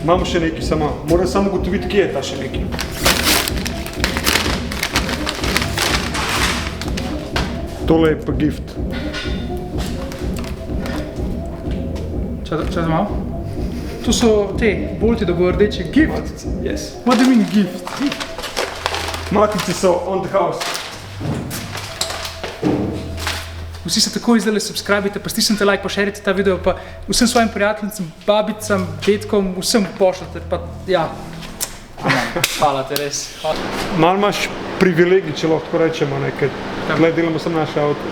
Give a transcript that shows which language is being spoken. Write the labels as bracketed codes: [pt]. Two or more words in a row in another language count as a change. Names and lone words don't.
[sl] Imamo še nekaj, moram samo ugotoviti, kje je ta še nekaj. Tole je pa gift. Čakaj malo. Tu so te bolti rdeči. Gift? Matice, yes. [en] What do you mean gift? [sl] Matice so [en] on the house. [sl] Vsi se takoj zdaj subscribite, pa stisnite like, pa šerite ta video, pa vsem svojim prijateljicam, babicam, detkom, vsem pošljate, pa ja. Hvala te res. Malo imaš privilegij, če lahko tako rečemo, ne, ker tle delamo samo naše avto.